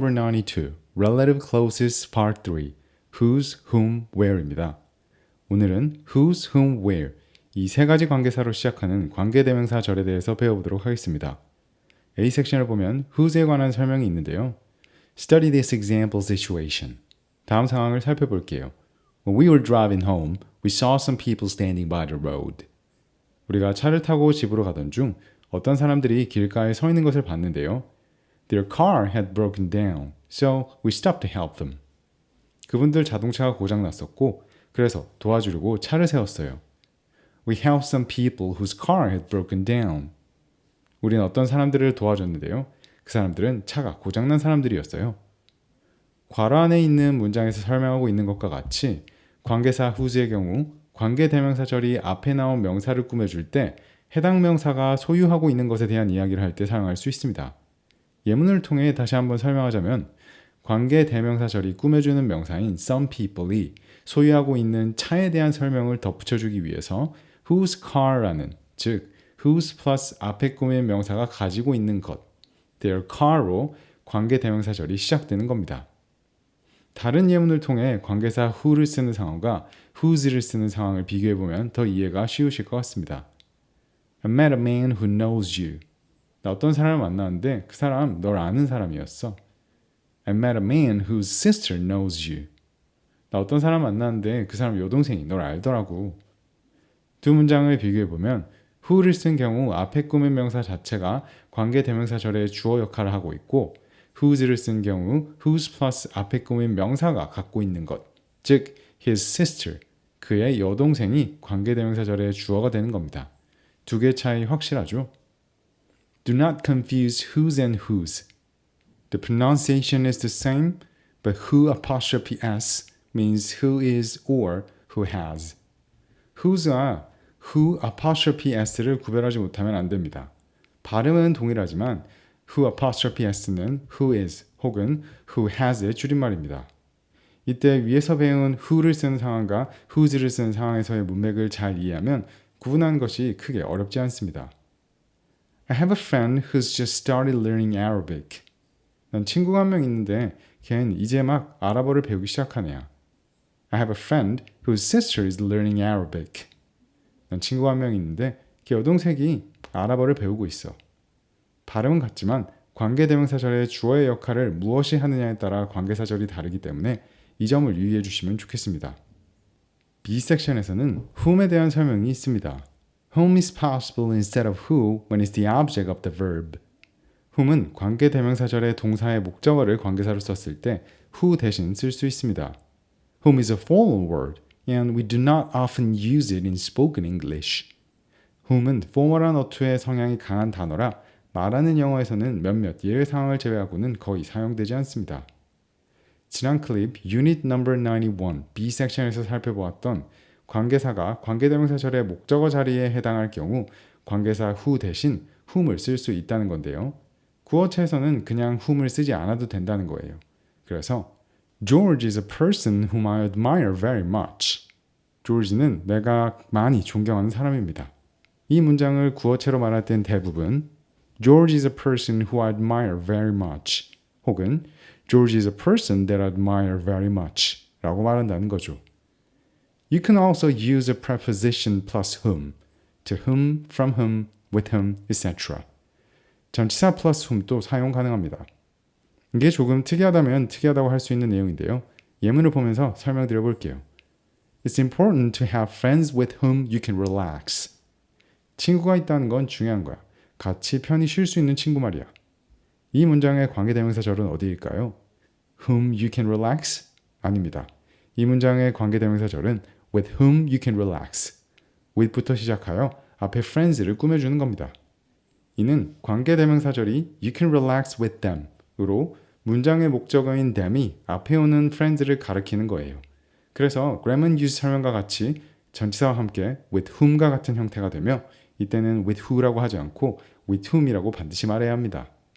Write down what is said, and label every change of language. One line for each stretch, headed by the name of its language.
English: 92 Relative Clauses Part 3 Whose, Whom, Where
Korean: 입니다. 오늘은 Whose, Whom, Where 이 세 가지 관계사로 시작하는 관계대명사절에 대해서 배워보도록 하겠습니다. A 섹션을 보면 whose에 관한 설명이 있는데요.
English: Study this example situation.
Korean: 다음 상황을 살펴볼게요.
English: When we were driving home, we saw some people standing by the road.
Korean: 우리가 차를 타고 집으로 가던 중 어떤 사람들이 길가에 서 있는 것을 봤는데요.
English: Their car had broken down, so we stopped to help them.
Korean: 그분들 자동차가 고장났었고 그래서 도와주려고 차를 세웠어요.
English: We helped some people whose car had broken down.
Korean: 우리는 어떤 사람들을 도와줬는데요. 그 사람들은 차가 고장난 사람들이었어요. 괄호 안에 있는 문장에서 설명하고 있는 것과 같이 관계사 whose의 경우 관계대명사절이 앞에 나온 명사를 꾸며줄 때 해당 명사가 소유하고 있는 것에 대한 이야기를 할 때 사용할 수 있습니다. 예문을 통해 다시 한번 설명하자면 관계대명사절이 꾸며주는 명사인 some people이 소유하고 있는 차에 대한 설명을 덧붙여주기 위해서 whose car라는 즉 whose plus 앞에 꾸민 명사가 가지고 있는 것
English: their car
Korean: 로 관계대명사절이 시작되는 겁니다. 다른 예문을 통해 관계사 who를 쓰는 상황과 whose를 쓰는 상황을 비교해보면 더 이해가 쉬우실 것 같습니다.
English: I met a man who knows you.
Korean: 나 어떤 사람을 만났는데 그 사람 널 아는 사람이었어.
English: I met a man whose sister knows you.
Korean: 나 어떤 사람 만났는데 그 사람 여동생이 널 알더라고. 두 문장을 비교해보면 who를 쓴 경우 앞에 꾸민 명사 자체가 관계대명사절의 주어 역할을 하고 있고 whose를 쓴 경우 whose plus 앞에 꾸민 명사가 갖고 있는 것, 즉 his sister, 그의 여동생이 관계대명사절의 주어가 되는 겁니다. 두 개의 차이 확실하죠?
English: Do not confuse whose and whose. The pronunciation is the same, but who apostrophe s means who is or who has.
Korean: whose와 who apostrophe s를 구별하지 못하면 안 됩니다. 발음은 동일하지만 who apostrophe s는 who is 혹은 who has의 줄임말입니다. 이때 위에서 배운 who를 쓰는 상황과 whose를 쓰는 상황에서의 문맥을 잘 이해하면 구분하는 것이 크게 어렵지 않습니다.
English: I have a friend who's just started learning Arabic.
Korean: 난 친구가 한 명 있는데 걔는 이제 막 아랍어를 배우기 시작한 애야.
English: I have a friend whose sister is learning Arabic.
Korean: 난 친구가 한 명 있는데 걔 여동생이 아랍어를 배우고 있어. 발음은 같지만 관계대명사절의 주어의 역할을 무엇이 하느냐에 따라 관계사절이 다르기 때문에 이 점을 유의해 주시면 좋겠습니다. B 섹션에서는 whom에 대한 설명이 있습니다.
English: Whom is possible instead of who when it's the object of the verb.
Korean: whom은 관계대명사절의 동사의 목적어를 관계사로 썼을 때 who 대신 쓸 수 있습니다.
English: whom is a formal word and we do not often use it in spoken English.
Korean: whom은 포멀한 어투의 성향이 강한 단어라 말하는 영어에서는 몇몇 예외 상황을 제외하고는 거의 사용되지 않습니다. 지난 클립 Unit No. 91 B 섹션에서 살펴보았던 관계사가 관계대명사절의 목적어 자리에 해당할 경우 관계사 who 대신 whom을 쓸 수 있다는 건데요. 구어체에서는 그냥 whom을 쓰지 않아도 된다는 거예요. 그래서
English: George is a person whom I admire very much.
Korean: 조지는 내가 많이 존경하는 사람입니다. 이 문장을 구어체로 말할 땐 대부분
English: George is a person who I admire very much 혹은 George is a person that I admire very much
Korean: 라고 말한다는 거죠.
English: You can also use a preposition plus whom, to whom, from whom, with whom, etc.
Korean: 전치사 plus whom도 사용 가능합니다. 이게 조금 특이하다면 특이하다고 할 수 있는 내용인데요. 예문을 보면서 설명드려 볼게요.
English: It's important to have friends with whom you can relax.
Korean: 친구가 있다는 건 중요한 거야. 같이 편히 쉴 수 있는 친구 말이야. 이 문장의 관계대명사절은 어디일까요?
English: Whom you can relax?
Korean: 아닙니다. 이 문장의 관계대명사절은
English: with whom you can relax.
Korean: with부터 시작하여 앞에 friends를 꾸며주는 겁니다. 이는 관계대명사절이
English: you can relax with them
Korean: 으로 문장의 목적어인 them이 앞에 오는 friends를 가리키는 거예요. 그래서 grammar and use 설명과 같이 전치사와 함께 with whom과 같은 형태가 되며 이때는 with who라고 하지 않고 with whom이라고 반드시 말해야 합니다.